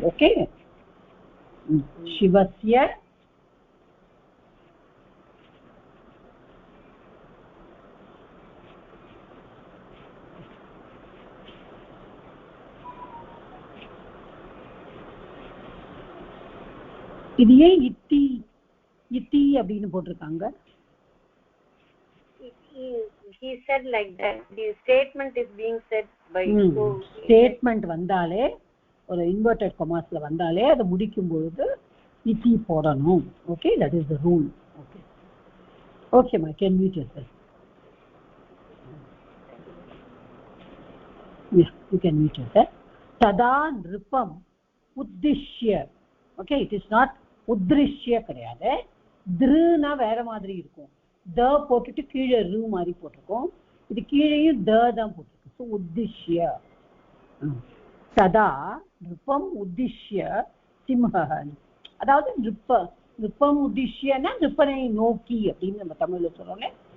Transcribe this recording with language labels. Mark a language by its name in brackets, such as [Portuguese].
[Tamil] Okay, சிவஸ்ய இது ஏன் இத்தி இத்தி அப்படின்னு போட்டிருக்காங்க? [English] he said like that. The statement is being said by [Tamil] statement வந்தாலே ஒரு inverted commasல வந்தாலே அது முடிக்கும் பொழுது iti போடணும். [English] Okay, that is the rule. Okay. Okay, ma, can mute yourself. Yeah, you can mute yourself. [Sanskrit] Tada nripam uddishya. [English] Okay, it is not uddrishya [Tamil] கிடையாது. drna வேற மாதிரி இருக்கும். த போட்டுட்டு கீழே ரு மாதிரி போட்டிருக்கோம். இது கீழேயும் த தான் போட்டிருக்கு. ஸோ உத்திஷ்ய சதா நிருப்பம் உத்திஷ்ய சிம்ஹன். அதாவது நிருப்பம் உத்திஷ்யன்னா நிருப்பனை நோக்கி அப்படின்னு நம்ம தமிழ்ல சொல்றோம்ல.